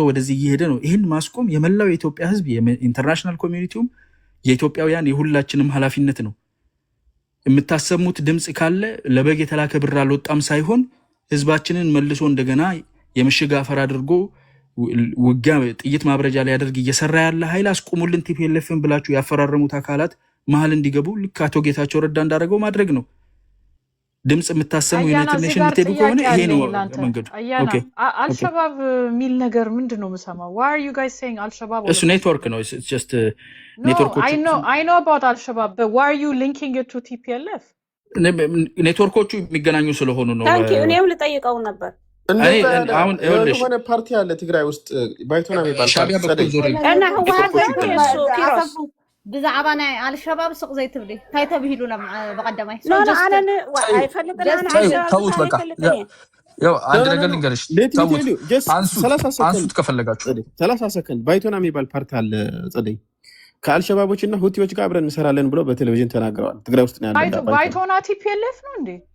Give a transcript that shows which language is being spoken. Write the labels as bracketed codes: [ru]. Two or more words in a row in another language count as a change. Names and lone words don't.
[am] ወደዚህ እየሄደ ነው። ይህን ማስቆም የመላው የኢትዮጵያ ህዝብ፣ የኢንተርናሽናል ኮሚኒቲውም የኢትዮጵያውያን የሁላችንም ኃላፊነት ነው። የምታሰሙት ድምፅ ካለ ለበግ የተላከ ብር አልወጣም ሳይሆን ህዝባችንን መልሶ እንደገና የምሽግ አፈር አድርጎ ውጊያ ጥይት ማብረጃ ላይ ያደርግ እየሰራ ያለ ኃይል አስቆሙልን ቲፒኤልኤፍን ብላችሁ ያፈራረሙት አካላት መሀል እንዲገቡ ልክ አቶ ጌታቸው ረዳ እንዳደረገው ማድረግ ነው። ድምፅ የምታሰሙ ዩናይትድ ኔሽን የምትሄዱ ከሆነ ይሄ ነው መንገዱ። አልሸባብ የሚል ነገር ምንድን ነው የምሰማው? [en] Why are you guys saying አልሸባብ? [am] እሱ ኔትወርክ ነው። [en] It's just [am] ኔትወርኮች። [en] I know about አልሸባብ, but why are you linking it to TPLF? [am] ኔትወርኮቹ የሚገናኙ ስለሆኑ ነው። እኔም ልጠይቀው ነበር። አሁን የሆነ ፓርቲ አለ ትግራይ ውስጥ ባይቶና የሚባል ሻዕቢያ በኩል ዞር እና ህወሓት [ti] ብዛዕባ ናይ አልሸባብ ሱቅ ዘይትብሊ እንታይ ተብሂሉና በቀዳማይ [am] ተውት። በቃ ያው አንድ ነገር ልንገርሽ፣ አንሱት ከፈለጋችሁ 30 ሰከንድ። ባይቶና የሚባል ፓርቲ አለ ጸደይ፣ ከአልሸባቦች እና ሁቲዎች ጋር አብረን እንሰራለን ብለው በቴሌቪዥን ተናግረዋል። ትግራይ ውስጥ ነው ያለው። ባይቶና ቲፒኤልኤፍ ነው እንዴ?